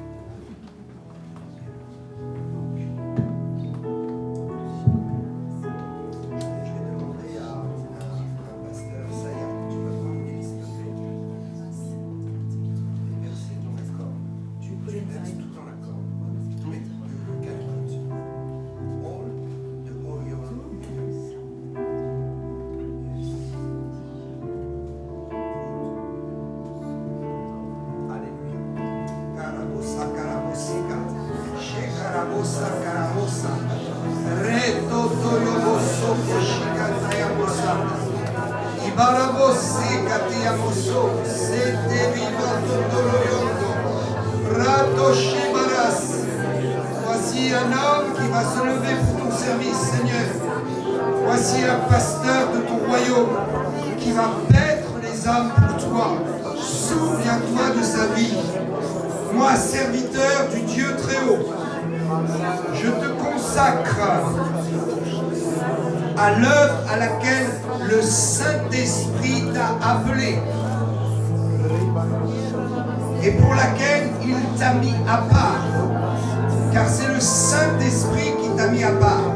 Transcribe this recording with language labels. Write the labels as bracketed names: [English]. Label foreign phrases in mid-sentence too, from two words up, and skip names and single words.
[French] Je vais demander à un pasteur, Saya, tu peux prendre s'il te plaît. Les versets dans l'accord. Tu verses tout dans l'accord. Mais calme. [English] All the oil. Carabosa, carabosica, shekarabosa, carabosa, reto toyoboso, shikatayabosa, ibarabosi, katiyaboso, sete viva totoroyondo, rato shibaras. [French] Voici un homme qui va se lever pour ton service, Seigneur. Voici un pasteur de ton royaume qui va paître les âmes pour toi. Souviens-toi de sa vie. Moi, serviteur du Dieu très haut, je te consacre à l'œuvre à laquelle le Saint-Esprit t'a appelé et pour laquelle il t'a mis à part, car c'est le Saint-Esprit qui t'a mis à part.